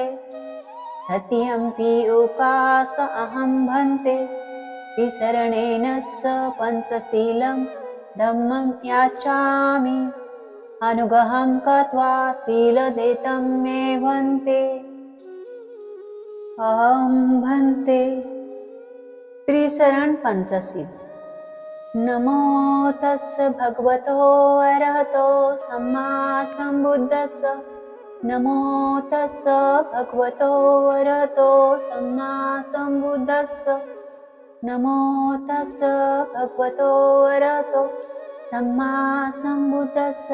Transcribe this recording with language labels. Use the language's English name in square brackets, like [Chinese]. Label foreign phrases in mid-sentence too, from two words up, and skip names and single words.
[Pali] तृतीयंपि ओकास अहं भन्ते तिसरणेन स पंचशीलं धम्मं याचामि. अनुगहं कृत्वा शीलदेतं मे भन्ते. अहं भन्ते त्रिशरण पंचशील. नमो तस्य भगवतो अरहतो सम्मा संबुद्धस्य. नमो तस्य भगवतो अरहतो सम्मा संबुद्धस्य. नमो तस्य भगवतो अरहतो सम्मा संबुद्धस्य.